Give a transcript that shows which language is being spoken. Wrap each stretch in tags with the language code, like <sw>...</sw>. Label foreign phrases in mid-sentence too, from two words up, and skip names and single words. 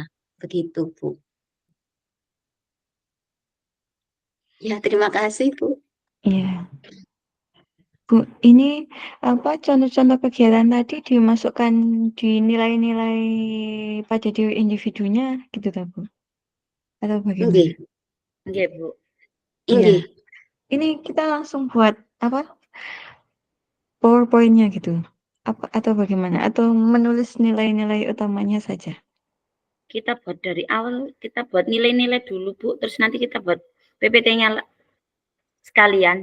<id>Begitu, Bu. Ya, terima kasih, Bu. Iya. Bu, ini apa contoh-contoh kegiatan tadi dimasukkan di nilai-nilai pada diri individunya gitu toh, Bu? Atau bagaimana? Nggih. Nggih, Bu. Nggih. Ini kita langsung buat apa? PowerPoint-nya gitu. Apa atau bagaimana? Atau menulis nilai-nilai utamanya saja? Kita buat dari awal, kita buat nilai-nilai dulu, Bu. Terus nanti kita buat PPT-nya sekalian.</id>